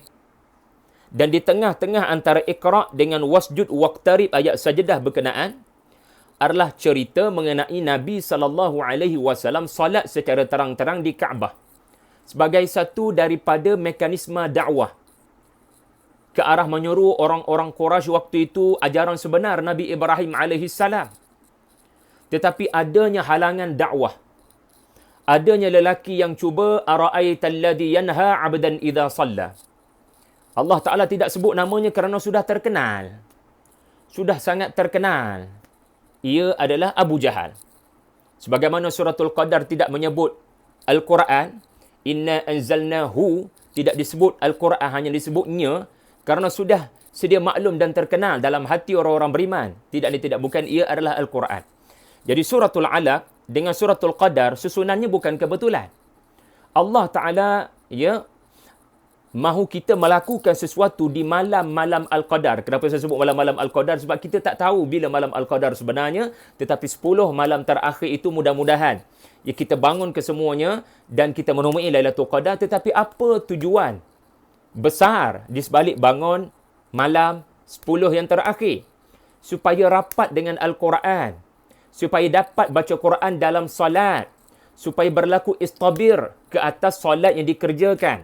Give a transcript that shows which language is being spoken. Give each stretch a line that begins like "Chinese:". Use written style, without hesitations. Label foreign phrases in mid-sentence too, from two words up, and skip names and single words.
Malay: Dan di tengah-tengah antara Iqra' dengan
Arabic: واسجد واقترب
Malay: ayat sajadah berkenaan adalah cerita mengenai Nabi SAW salat secara terang-terang di Kaabah sebagai satu daripada mekanisme dakwah ke arah menyuruh orang-orang Quraisy waktu itu ajaran sebenar Nabi Ibrahim AS. Tetapi adanya halangan dakwah. Adanya lelaki yang cuba
Arabic: أرأيت الذي ينهى عبدا إذا صلى.
Malay: Allah Ta'ala tidak sebut namanya kerana sudah terkenal. Sudah sangat terkenal. Ia adalah Abu Jahal. Sebagaimana suratul Qadar tidak menyebut Al-Quran,
Arabic: إنا أنزلناه,
Malay: tidak disebut Al-Quran, hanya disebutnya kerana sudah sedia maklum dan terkenal dalam hati orang-orang beriman. Bukan, ia adalah Al-Quran. Jadi suratul Alaq dengan suratul Qadar susunannya bukan kebetulan. Allah Ta'ala mahu kita melakukan sesuatu di malam-malam Al-Qadar. Kenapa saya sebut malam-malam Al-Qadar? Sebab kita tak tahu bila malam Al-Qadar sebenarnya, tetapi 10 malam terakhir itu mudah-mudahan kita bangun kesemuanya dan kita menemui Lailatul Qadar. Tetapi apa tujuan besar di sebalik bangun malam 10 yang terakhir? Supaya rapat dengan Al-Quran, supaya dapat baca Quran dalam salat, supaya berlaku istabir ke atas salat yang dikerjakan.